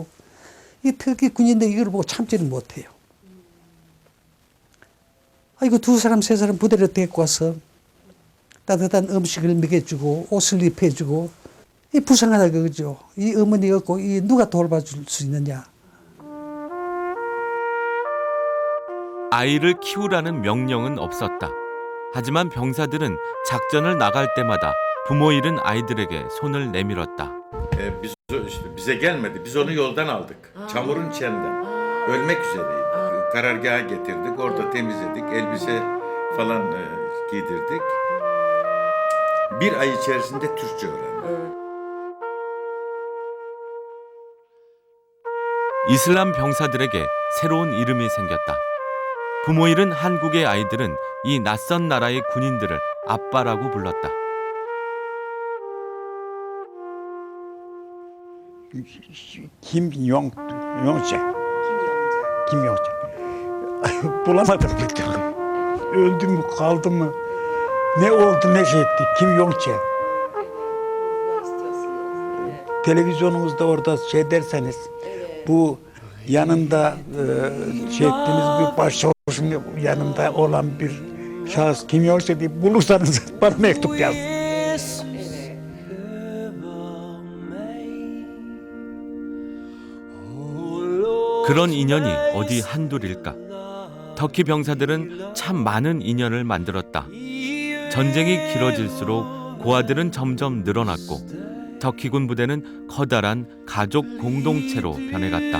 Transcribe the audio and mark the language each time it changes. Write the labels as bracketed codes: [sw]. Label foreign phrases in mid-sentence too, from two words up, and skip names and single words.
[ko] 이 터키 군인들 이걸 보고 참지를 못해요. 이거 2사람, 3사람 부대를 데리고 와서 따뜻한 음식을 먹여주고 옷을 입혀주고 이 불쌍하다 그거죠. 이 어머니 없고 이 누가 돌봐줄 수 있느냐. 아이를 키우라는 명령은 없었다. 하지만 병사들은 작전을 나갈 때마다 부모 잃은 아이들에게 손을 내밀었다. [tr] Bize gelmedi. Biz onu yoldan aldık. Çamurun içinden. Ölmek üzereydi. Karargaha getirdik. Orada temizledik. Elbise falan giydirdik. Bir ay içerisinde Türkçe öğrendi. [ko] 이슬람 병사들에게 새로운 이름이 생겼다. 부모 잃은 한국의 아이들은 이 낯선 나라의 군인들을 아빠라고 불렀다. 김용재. [tr] Bulamadım bir türlü. Öldü mü kaldı mı? Ne oldu ne şey etti? Kimyonçe. Televizyonumuzda orada şey derseniz bu yanında şey ettiğiniz bir başçavuşun yanında olan bir şahıs Kimyonçe diye bulursanız bana mektup yazın. [ko] 그런 인연이 어디 한둘일까? 터키 병사들은 참 많은 인연을 만들었다. 전쟁이 길어질수록 고아들은 점점 늘어났고 터키군 부대는 커다란 가족 공동체로 변해갔다.